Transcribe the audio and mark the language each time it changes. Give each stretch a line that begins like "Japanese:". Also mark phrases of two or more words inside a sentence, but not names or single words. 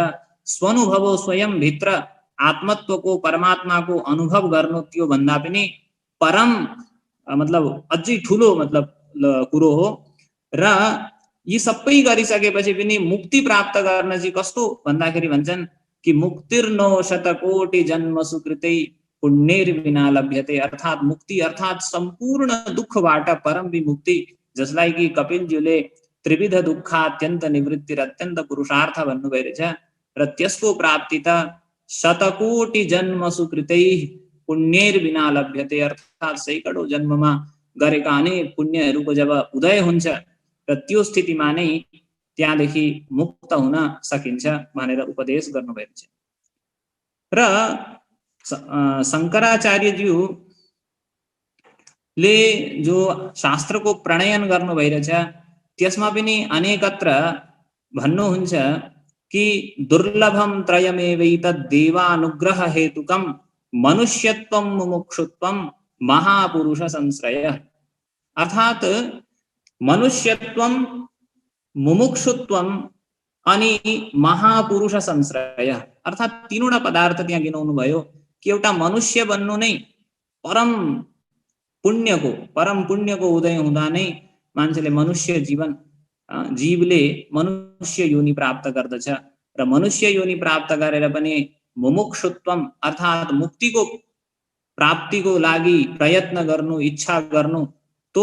Nepali: स्वानुभवो स्वयं भित्र आत्मत्वको परमात्माको अनुभव गर्नु त्यो भन्दा पनि परम मतलब अझै ठुलो मतलब कुरो हो र यी सबै गरिसकेपछि पनि मुक्ति प्राप्त गर्न चाहिँ कस्तो भन्दाखेरि भन्छन् कि
Sanskrit: मुक्तिर्नो शतकोटि जन्मसु कृतै पुण्यैर्विना लभ्यते
Nepali: अर्थात मुक्ति अर्थात सम्पूर्ण दुःखबाट परम विमुक्ति जसलाई कि कपिलज्यूले
Sanskrit: त्रिविध दुःखात्यन्त निवृत्तिर अत्यन्त पुरुषार्थ
Nepali: भन्नुभएको छ र त्यसको प्राप्ति त
Sanskrit: शतकोटि जन्मसु कृतै पुण्यैर्विना लभ्यते
Nepali: अर्थात सैकडौं जन्ममा गरेका अनेक पुण्यहरूको जब उदय हुन्छ र त्यो स्थितिमा नै त्यहाँदेखि मुक्त हुन सकिन्छ भनेर उपदेश गर्नुभएको छ र शङ्कराचार्यज्यूले जो शास्त्रको प्रणयन गर्नु भइरहेछ त्यसमा पनि अनेकत्र भन्नुहुन्छ कि
Sanskrit: दुर्लभम त्रयमेवैतद् देवानुग्रह हेतुकम मनुष्यत्वम मुमुक्षुत्वम महापुरुष संश्रय
Nepali: अर्थात
Sanskrit: मनुष्यत्वम मुमुक्षुत्वम
Nepali: अनि
Sanskrit: महापुरुष संश्रय
Nepali: अर्थात तीनवटा पदार्थ त्यहाँ गिनाउनु भयो कि एउटा मनुष्य बन्नु नै परम पुण्यको उदय हुँदा नै मान्छेले मनुष्य जीवले मनुष्य योनि प्राप्त गर्दछ र मनुष्य योनि प्राप्त गरेर पनि मुमुक्षुत्वम अर्थात मुक्तिको प्राप्तिको लागि प्रयत्न गर्नु इच्छा गर्नु तो